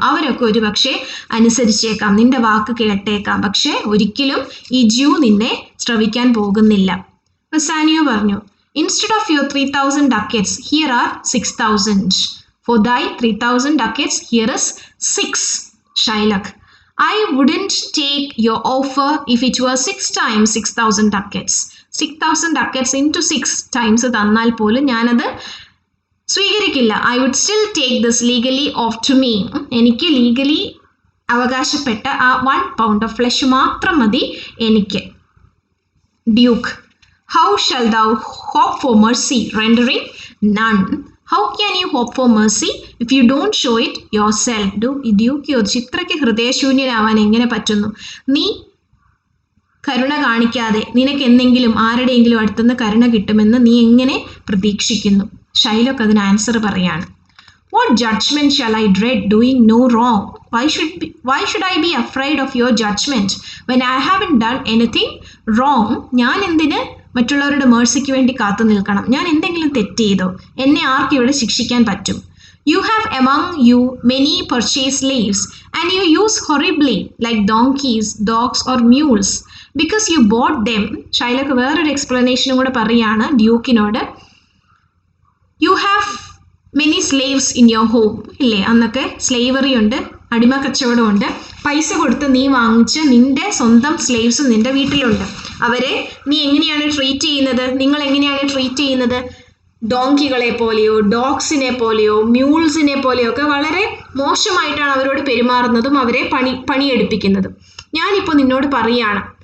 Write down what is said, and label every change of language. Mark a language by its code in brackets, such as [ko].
[ml] അവരൊക്കെ ഒരു പക്ഷേ അനുസരിച്ചേക്കാം, നിന്റെ വാക്ക് കേട്ടേക്കാം. പക്ഷേ ഒരിക്കലും ഈ Jew നിന്നെ ശ്രവിക്കാൻ പോകുന്നില്ല. ബസാനിയോ പറഞ്ഞു, [en] Instead of your 3,000 ducats, here are 6,000. For thy 3,000 ducats, here is 6. Shylock, I wouldn't take your offer if it were 6 times 6,000 ducats. 6,000 ducats into 6 times [ml] തന്നാൽ പോലും ഞാനത് സ്വീകരിക്കില്ല. [en] I would still take this legally off to me. [ml] എനിക്ക് legally അവകാശപ്പെട്ട ആ [en] 1 pound of flesh [ml] മാത്രം മതി എനിക്ക്. [en] Duke, how shall thou hope for mercy, rendering none? How can you hope for mercy if you don't show it yourself? [ml] Duke ചോദിച്ചു, ഇത്രയ്ക്ക് ഹൃദയശൂന്യനാവാൻ എങ്ങനെ പറ്റുന്നു? നീ കരുണ കാണിക്കാതെ നിനക്ക് എന്തെങ്കിലും ആരുടെയെങ്കിലും അടുത്തുനിന്ന് കരുണ കിട്ടുമെന്ന് നീ എങ്ങനെ പ്രതീക്ഷിക്കുന്നു? ഷൈലോക്ക് അതിന് ആൻസർ പറയാണ്, [en] What judgment shall I dread doing no wrong? Why should I be afraid of your judgment when I haven't done anything wrong? [ml] ഞാൻ എന്തിന് മറ്റുള്ളവരുടെ മേഴ്സിക്ക് വേണ്ടി കാത്തു നിൽക്കണം? ഞാൻ എന്തെങ്കിലും തെറ്റ് ചെയ്തോ? എന്നെ ആർക്ക് ഇവിടെ ശിക്ഷിക്കാൻ പറ്റും? [en] You have among you many purchased slaves, and you use horribly like donkeys, dogs or mules, because you bought them. [ml] Shylock വേറൊരു എക്സ്പ്ലനേഷനും കൂടെ പറയാണ് ഡ്യൂക്കിനോട്. [en] You have many slaves in your home. [ml] ഇല്ലേ, അന്നൊക്കെ സ്ലേവറി ഉണ്ട്, അടിമ കച്ചവടമുണ്ട്. പൈസ കൊടുത്ത് നീ വാങ്ങിച്ച നിന്റെ സ്വന്തം സ്ലേവ്സ് നിന്റെ വീട്ടിലുണ്ട്. അവരെ നീ എങ്ങനെയാണ് ട്രീറ്റ് ചെയ്യുന്നത്? നിങ്ങൾ എങ്ങനെയാണ് ട്രീറ്റ് ചെയ്യുന്നത്? ഡോങ്കികളെ പോലെയോ ഡോഗ്സിനെ പോലെയോ മ്യൂൾസിനെ പോലെയോ ഒക്കെ വളരെ മോശമായിട്ടാണ് അവരോട് പെരുമാറുന്നതും അവരെ പണിയെടുപ്പിക്കുന്നതും. ഞാനിപ്പോൾ നിന്നോട് പറയുകയാണ്,